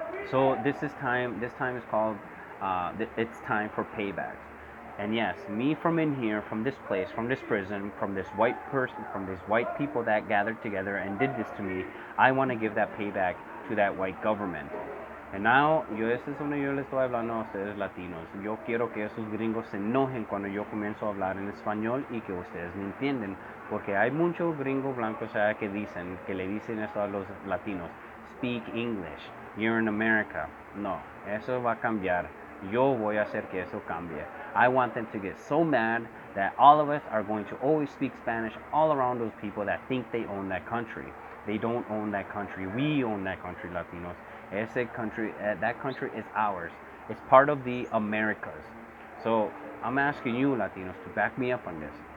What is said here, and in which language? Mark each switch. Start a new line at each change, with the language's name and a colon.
English: So this is time. This time is called. It's time for payback. And yes, me from in here, from this place, from this prison, from this white person, from these white people that gathered together and did this to me, I want to give that payback to that white government. And now,
Spanish: ese es donde yo les estoy hablando a ustedes latinos. Yo quiero que esos gringos se enojen cuando yo comienzo a hablar en español y que ustedes me entienden. Porque hay muchos gringos blancos que le dicen esto a los latinos.
English: Speak English. You're in America.
Spanish: No, eso va a cambiar. Yo voy a hacer que eso cambie.
English: I want them to get so mad that all of us are going to always speak Spanish all around those people that think they own that country. They don't own that country. We own that country, Latinos. That country is ours. It's part of the Americas. So I'm asking you, Latinos, to back me up on this.